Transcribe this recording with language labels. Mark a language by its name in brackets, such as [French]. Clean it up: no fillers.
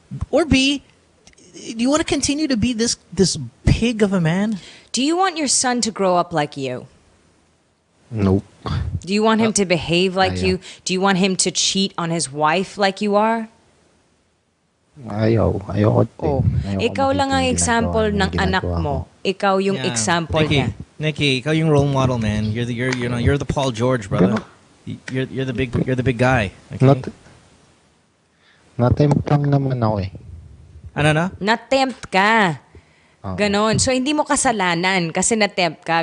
[English] Or B, do you want to continue to be this pig of a man? Do you want your son to grow up like you? Nope. Do you want him to behave like you? Do you want him to cheat on his wife like you are? [Filipino] Ayaw. Ikaw lang ang example ng anak mo. Ikaw yung example niya. [English] Nikki, [Filipino] ikaw yung role model, man. [English] You're the Paul George, brother. You're the big guy. Okay? [Filipino] Natempt lang naman ako eh. Ano na? Natempt ka. Ganon. So hindi mo kasalanan kasi natempt ka.